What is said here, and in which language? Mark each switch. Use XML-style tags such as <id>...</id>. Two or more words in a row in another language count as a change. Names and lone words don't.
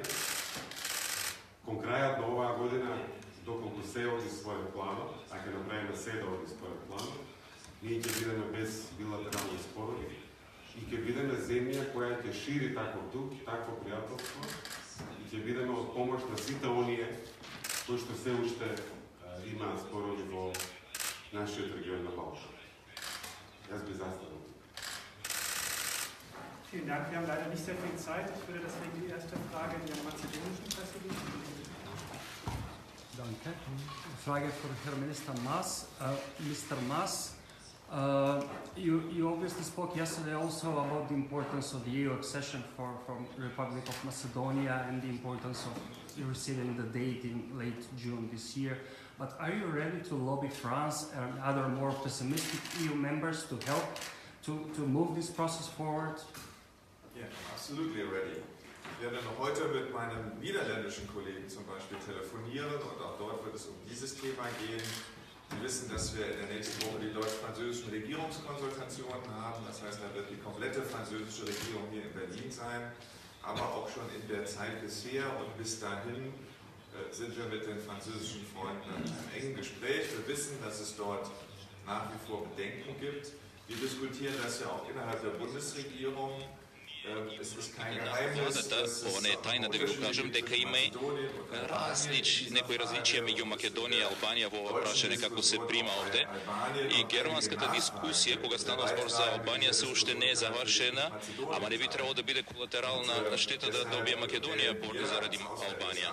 <mk>Кон крајот на оваа година, доколку се оди според планот, а ќе направиме се да оди според планот, ние ќе бидеме без билатерални спорови и ќе бидеме земја која ќе шири таков дух, такво пријателство и ќе бидеме од помош на сите оние кои што се уште имаат спорови во нашиот регион на Балкан.</mk> <sl>Jaz bi zastavil.</sl> <de>Vielen Dank. Wir haben leider nicht sehr viel Zeit. Ich würde deswegen die erste Frage der mazedonischen Presse geben. Danke. Frage for Herr Minister Mas.</de> <en>Mr. Mas, you obviously spoke yesterday also about the importance of the EU accession from Republic of Macedonia and the importance of receiving the date in late June this year. But are you ready to lobby France and other more pessimistic EU members to help to move this process forward? Yeah, absolutely ready.</en> <de>Ich werde noch heute mit meinem niederländischen Kollegen zum Beispiel telefonieren und auch dort wird es um dieses Thema gehen. Wir wissen, dass wir in der nächsten Woche die deutsch-französischen Regierungskonsultationen haben. Das heißt, da wird die komplette französische Regierung hier in Berlin sein, aber auch schon in der Zeit bisher und bis dahin sind wir mit den französischen Freunden in einem engen Gespräch. Wir wissen, dass es dort nach wie vor Bedenken gibt. Wir diskutieren das ja auch innerhalb der Bundesregierung. Es ist kein Geheimnis, dass</de> <mk>ова не е тајна да ви го кажам, дека има некои различија меѓу Македонија и Албанија во ова прашање како се прима овде. И германската дискусија кога стана збор за Албанија се уште не е завршена, ама не би требало да биде колатерална штета да добие Македонија борба заради Албанија.</mk>